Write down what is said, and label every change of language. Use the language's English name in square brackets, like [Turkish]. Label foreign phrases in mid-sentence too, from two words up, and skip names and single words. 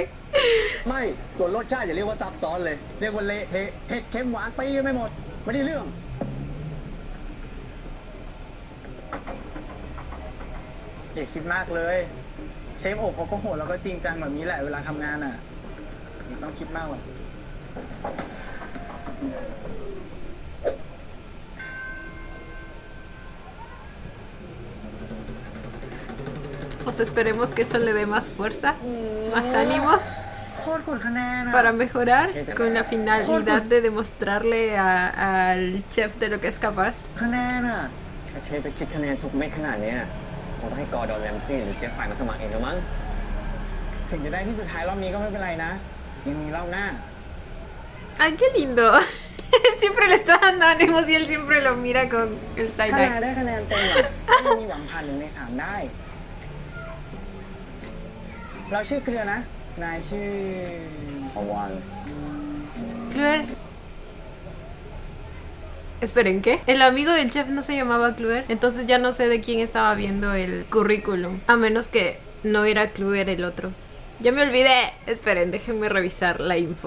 [Thai] ไม่ส่วนรสชาติอย่าเรียกว่าซับซ้อนเลยเรียกว่าเละเทะเผ็ดเค็มหวานตีกันไม่หมดไม่ได้เรื่องอย่าคิดมากเลยเชฟโอ๊กเขาก็โหดแล้วก็จริงจังแบบนี้แหละเวลาทำงานอ่ะไม่ต้องคิดมากหรอก [Spanish] Pues esperemos que eso le dé más fuerza, más ánimos [Thai] โคตรกดคะแนนอะ [Spanish] para mejorar con la finalidad de demostrarle al chef de lo que es capaz. [Thai] คะแนนอ่ะถ้าเชฟจะคิดคะแนนทุกเม็ดขนาดเนี้ยคงต้องให้กอร์ดอนแรมซี่หรือเจฟฟายมาสมัครเองแล้วมั้งถึงจะได้ที่สุดท้ายรอบนี้ก็ไม่เป็นไรนะยังมีรอบหน้า [Spanish] ¡Ay, qué lindo! Siempre le está dando ánimos y él siempre lo mira con el [Thai] ถ้า [English] side [Thai] นาย [English] eye. [Thai] ได้คะแนนเต็มอ่ะก็มีหวังผ่าน1 ใน 3ได้เราชื่อเกลือนะนายชื่อพวาน [Spanish] Cluer. Esperen, ¿qué? El amigo del chef no se llamaba Cluer. Entonces ya no sé de quién estaba viendo el currículum. A menos que no era Cluer el otro. Ya me olvidé. Esperen, déjenme revisar la info.